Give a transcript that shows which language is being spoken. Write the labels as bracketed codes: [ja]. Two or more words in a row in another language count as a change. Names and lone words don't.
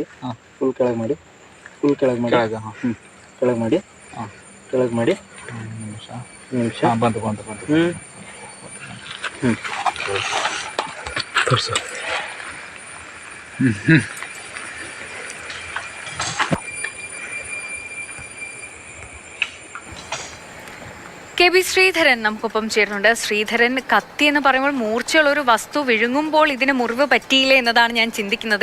[kn] ಫುಲ್ ಕೆಳಗೆ ಮಾಡಿ ಫುಲ್ ಕೆಳಗೆ ಮಾಡಿ ಕೆಳಗೆ ಮಾಡಿ ಕೆಳಗೆ ಮಾಡಿ ನಿಮಿಷ ಬಂತು ಬಂತು ಬಂತು ತೋರಿಸು. [ml] കെ ബി ശ്രീധരൻ നമുക്കൊപ്പം ചേരുന്നുണ്ട്. ശ്രീധരൻ, കത്തി എന്ന് പറയുമ്പോൾ മൂർച്ചയുള്ള ഒരു വസ്തു വിഴുങ്ങുമ്പോൾ ഇതിന് മുറിവ് പറ്റിയില്ലേ എന്നതാണ് ഞാൻ ചിന്തിക്കുന്നത്.